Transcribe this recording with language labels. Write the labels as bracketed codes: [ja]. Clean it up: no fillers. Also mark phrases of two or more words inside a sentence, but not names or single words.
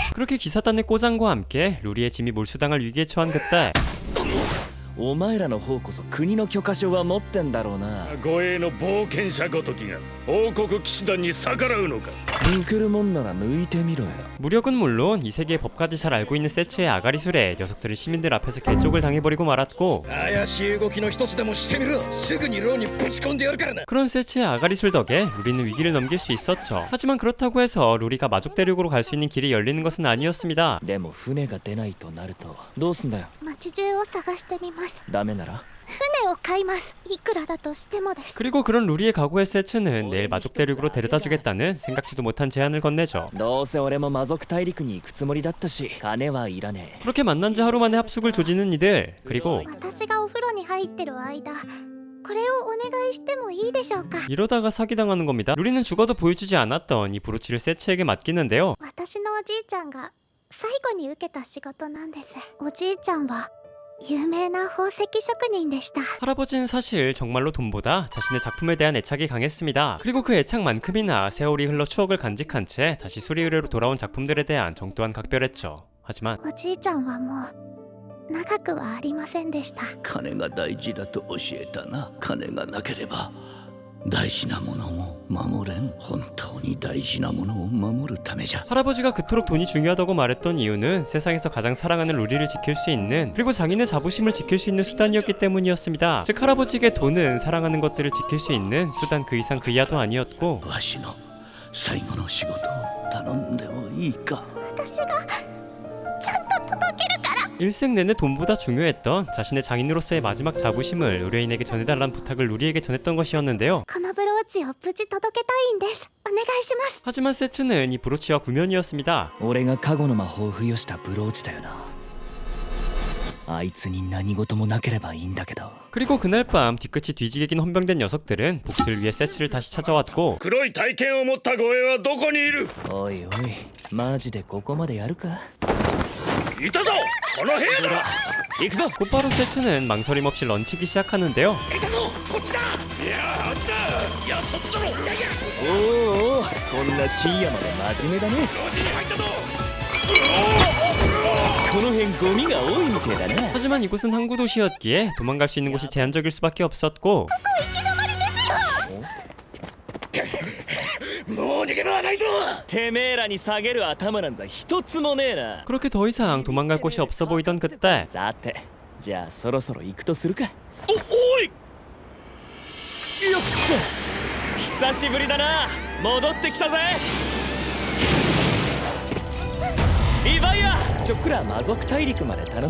[ko] 그렇게 기사단의 꼬장과 함께 루리의 짐이 몰수당할 위기에 처한 그때 [ja] お前らの方こそ国の許可証は持ってんだろうな。護衛の冒険者ごときが王国騎士団に逆らうのか。抜けるもんなら抜いてみろよ。 [ko] 무력은 물론 이 세계의 법까지 잘 알고 있는 세츠의 아가리술에 녀석들은 시민들 앞에서 개쪽을 당해버리고 말았고 [ja] 怪しい動きの一つでもしてみろ。すぐに牢にぶち込んでやるからな。 [ko] 그런 세츠의 아가리술 덕에 루리는 위기를 넘길 수 있었죠. 하지만 그렇다고 해서 루리가 마족 대륙으로 갈 수 있는 길이 열리는 것은 아니었습니다. [ja] でも船が出ないとなるとどうすんだよ。街中を探してみます。ダメなら船を買います。いくらだとしてもです。 [ko] 그리고 그런 루리의 각오에 세츠는 내일 마족 대륙으로 데려다주겠다는 생각지도 못한 제안을 건네죠. [ja] どうせ俺も魔族大陸に行くつもりだったし金はいらねえ。 [ko] 그렇게 만난 지 하루 만에 합숙을 조지는 이들. 그리고 [ja] 私がお風呂に入ってる間これをお願いしてもいいでしょうか。 [ko] 이러다가 사기당하는 겁니다. 루리는 죽어도 보여주지 않았던 이 브로치를 세츠에게 맡기는데요. [ja] 私のおじいちゃんが最後に受けた仕事なんです。おじいちゃんは有名な宝石職人でした。 [ko] 할아버지는 사실 정말로 돈보다 자신의 작품에 대한 애착이 강했습니다. 그리고 그 애착만큼이나 세월이 흘러 추억을 간직한 채 다시 수리 의뢰로 돌아온 작품들에 대한 정 또한 각별했죠. 하지만 [ja] おじいちゃんはもう長くはありませんでした。金が大事だと教えたな。金がなければ大事なものも守れん。本当に大事なものを守るためじゃ。 [ko] 할아버지가 그토록 돈이 중요하다고 말했던 이유는 세상에서 가장 사랑하는 루리를 지킬 수 있는 그리고 장인의 자부심을 지킬 수 있는 수단이었기 때문이었습니다. 즉 할아버지에게 돈은 사랑하는 것들을 지킬 수 있는 수단 그 이상 그 이하도 아니었고 [ja] わしの最後の仕事を頼んでもいいか。私がちゃんと届けるから。 [ko] 일생 내내 돈보다 중요했던 자신의 장인으로서의 마지막 자부심을 의뢰인에게 전해달라는 부탁을 루리에게 전했던 것이었는데요. [ja] このブローチを無事届けたいんです。お願いします。 [ko] 하지만 세츠는 이 브로치와 구면이었습니다. [ja] 俺が加護の魔法を付与したブローチだよな。 あいつに何事もなければいいんだけど。 [ko] 그리고 그날 밤 뒤끝이 뒤지게 긴 헌병된 녀석들은 복수를 위해 세츠를 다시 찾아왔고 [ja] 黒い体験を持った護衛はどこにいる？おいおい、マジでここまでやるか。いたぞ、この部屋だ。行くぞ。 [ko] 곧바로 세츠는 망설임 없이 런치기 시작하는데요. [ja] いたぞ、こっちだ。いやあっちだ。いやそっちだろ。いやいや、おお、こんな深夜まで真面目だね。路地に入ったぞ。この辺ゴミが多いみてえだな。 [ko] 하지만 이곳은 항구 도시였기에 도망갈 수 있는 곳이 제한적일 수밖에 없었고 [ja] もう逃げ場はないぞ。てめえらに下げる頭なんざ一つもねえな。 [ko] 그렇게 더 이상 도망갈 곳이 없어 보이던 그때 [ja] さて、じゃあそろそろ行くとするか。おい。よっ久しぶりだな。戻ってきたぜ。イバイア、ちょっくら魔族大陸まで頼む。